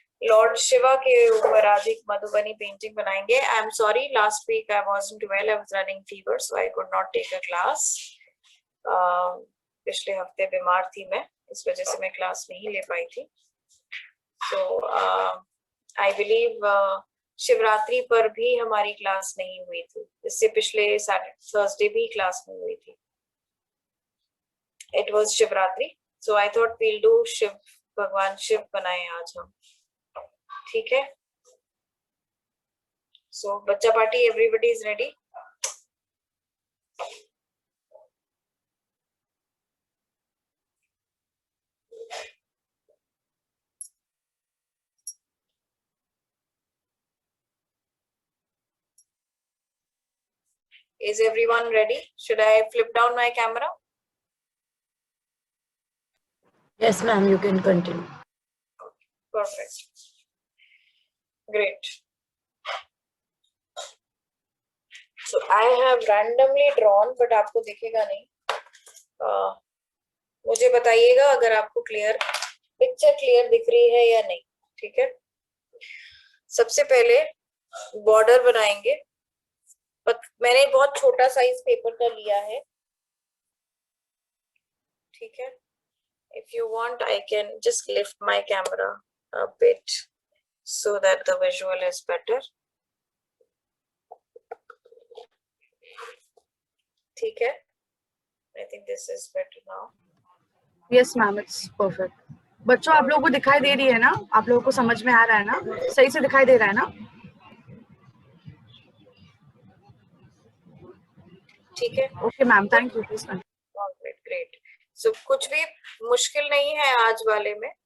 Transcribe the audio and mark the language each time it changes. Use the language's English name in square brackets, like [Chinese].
[Hindi] Lord Shiva के ऊपर आज एक मधुबनी पेंटिंग बनाएंगे. [English] I'm sorry, last week I wasn't well. I was running fever, so I could not take a class. [Hindi] पिछले हफ्ते बीमार थी मैं, इस वजह से मैं क्लास नहीं ले पाई थी. [English] So I believe [Hindi] शिवरात्रि पर भी हमारी क्लास नहीं हुई थी. इससे पिछले थर्सडे भी क्लास नहीं हुई थी. [English] It was Shivratri, so I thought we'll do Shiva, [Hindi] भगवान शिव बनाए आज हम. ठीक है? [English] So [Hindi] बच्चा party, [English] everybody is ready. Is everyone ready? Should I flip down my camera? Yes, ma'am. You can continue. Perfect. Great. So I have randomly drawn, but [Hindi] आपको दिखेगा नहीं. मुझे बताइएगा अगर आपको पिक्चर क्लियर दिख रही है या नहीं. ठीक है? सबसे पहले बॉर्डर बनाएंगे. मैंने बहुत छोटा साइज पेपर का लिया है. ठीक है? [English] If you want, I can just lift my camera a bit so that the visual is better. [Hindi] ठीक है? [English] I think this is better now. Yes, ma'am. It's perfect. [Hindi] बच्चों, आप लोगों को दिखाई दे रही है ना? आप लोगों को समझ में आ रहा है ना? सही से दिखाई दे रहा है ना? ठीक है? [English] Okay, ma'am. Thank you. Please continue. Great. [Hindi] So कुछ भी मुश्किल नहीं है आज वाले में.